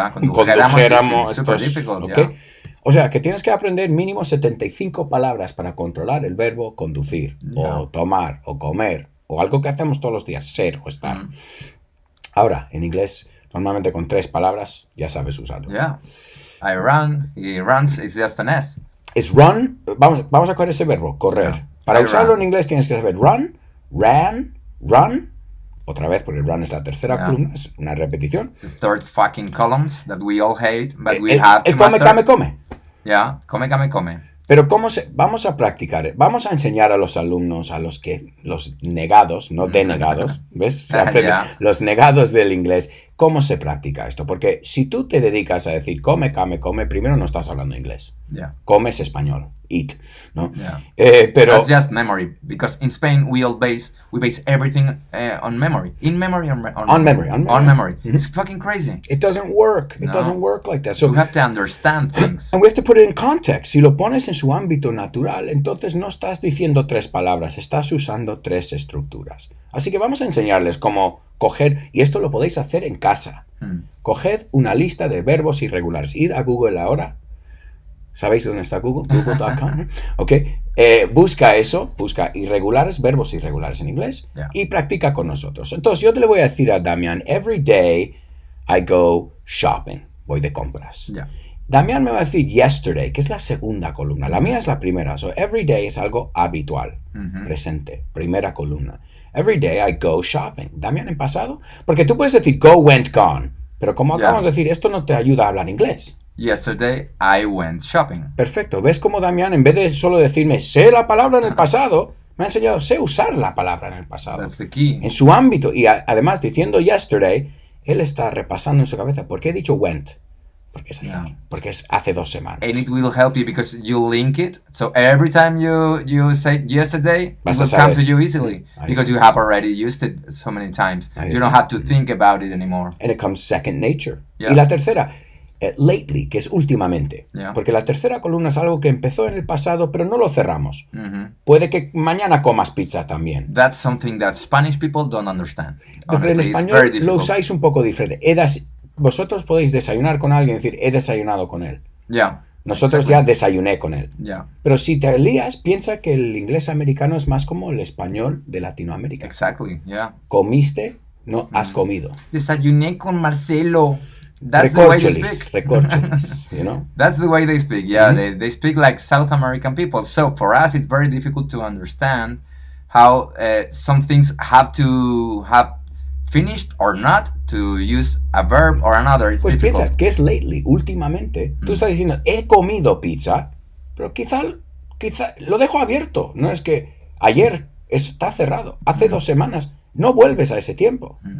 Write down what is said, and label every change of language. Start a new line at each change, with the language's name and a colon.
Spanish: condujéramos, esto super es,
English: difficult,
Spanish: ¿ok?
English: yeah.
Spanish: O sea, que tienes que aprender mínimo 75 palabras para controlar el verbo conducir, o tomar, o comer, o algo que hacemos todos los días, ser o estar. Ahora, en inglés, normalmente con 3 palabras ya sabes usarlo.
English: Yeah. I run, he runs, it's just an S.
Spanish: Es run, vamos a coger ese verbo, correr.
English: Yeah.
Spanish: Para
English: I
Spanish: usarlo
English: run.
Spanish: en inglés tienes que saber run, ran, run. Otra vez, porque run es la tercera columna, es una repetición.
English: The third fucking columns that we all hate, but we have to come, master. come. Yeah, come.
Spanish: Pero vamos a practicar, vamos a enseñar a los alumnos, los negados, no denegados, ¿ves? Se aprende,
English: Yeah.
Spanish: Los negados del inglés, cómo se practica esto. Porque si tú te dedicas a decir come, primero no estás hablando inglés.
English: Yeah.
Spanish: Come es español, eat, ¿no?
English: Yeah.
Spanish: Pero
English: That's just memory, because in Spain we base everything on memory. In memory, on memory. On memory. It's fucking crazy. it doesn't work. It No. doesn't work like that. So, You have to understand things. and we have to put it in context.
Spanish: Si lo pones en su ámbito natural, entonces no estás diciendo 3 palabras, estás usando 3 estructuras. Así que vamos a enseñarles cómo coger, y esto lo podéis hacer en casa. Coged una lista de verbos irregulares. Id a Google ahora. ¿Sabéis dónde está Google? Google.com. Ok. Busca irregulares, verbos irregulares en inglés, y practica con nosotros. Entonces yo te le voy a decir a Damián,
English: every day I go shopping.
Spanish: Voy de compras.
English: Yeah.
Spanish: Damián me va a decir yesterday, que es la segunda columna. La mía es la primera.
English: So every day
Spanish: es algo habitual, presente, primera columna.
English: Every day I go shopping.
Spanish: Damián en pasado. Porque tú puedes decir go, went, gone. Pero como acabamos de decir, esto no te ayuda a hablar inglés.
English: Yesterday I went shopping.
Spanish: Perfecto. ¿Ves cómo Damián, en vez de solo decirme sé la palabra en el pasado, me ha enseñado sé usar la palabra en el pasado?
English: That's the key.
Spanish: En su ámbito. Y además, diciendo yesterday, él está repasando en su cabeza. ¿Por qué he dicho went? Porque es ayer. Porque es hace 2 semanas.
English: And it will help you because you link it. So every time you say yesterday, it
Spanish: Basta
English: will come
Spanish: saber.
English: to you easily because you have already used it so many times.
Spanish: Ahí
English: You don't
Spanish: está.
English: have to think about it anymore. And it comes second nature. Yeah.
Spanish: Y la tercera, lately, que es últimamente.
English: Yeah.
Spanish: Porque la tercera columna es algo que empezó en el pasado, pero no lo cerramos. Mm-hmm. Puede que mañana comas pizza también.
English: That's something that Spanish people don't understand.
Spanish: Pero en
English: Honestly, it's very
Spanish: español lo
English: difficult.
Spanish: usáis un poco diferente. Vosotros podéis desayunar con alguien y decir, he desayunado con él.
English: Yeah.
Spanish: Nosotros ya desayuné con él.
English: Yeah.
Spanish: Pero si te lías, piensa que el inglés americano es más como el español de Latinoamérica.
English: Exactly. Yeah.
Spanish: Comiste, no has comido. Desayuné con Marcelo.
English: That's the way they speak. Recorcholis, you know? That's the way they speak. Yeah, they speak like South American people. So for us, it's very difficult to understand how some things have to have finished or not to use a verb or another. It's
Spanish: Pues
English: difficult.
Spanish: piensa, ¿qué es lately? Últimamente, tú estás diciendo, he comido pizza, pero quizá lo dejo abierto. No es que ayer está cerrado, hace 2 semanas, no vuelves a ese tiempo.